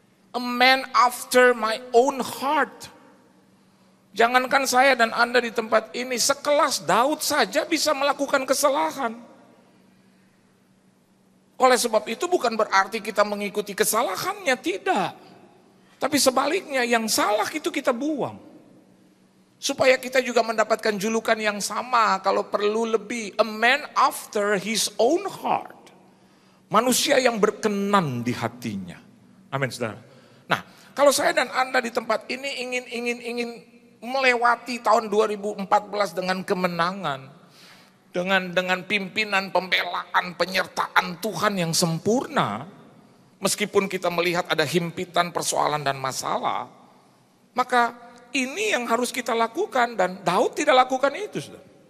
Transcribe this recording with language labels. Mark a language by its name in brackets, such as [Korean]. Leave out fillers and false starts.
[English] A man after my own heart. [Indonesian] Jangankan saya dan Anda di tempat ini, sekelas Daud saja bisa melakukan kesalahan. Oleh sebab itu bukan berarti kita mengikuti kesalahannya, tidak. Tapi sebaliknya yang salah itu kita buang. Supaya kita juga mendapatkan julukan yang sama, kalau perlu lebih. [English] A man after his own heart. [Indonesian] Manusia yang berkenan di hatinya. Amin, saudara. Nah, kalau saya dan Anda di tempat ini ingin melewati tahun 2014 dengan kemenangan, dengan pimpinan, pembelaan, penyertaan Tuhan yang sempurna, meskipun kita melihat ada himpitan, persoalan dan masalah, maka ini yang harus kita lakukan dan Daud tidak lakukan itu, saudara.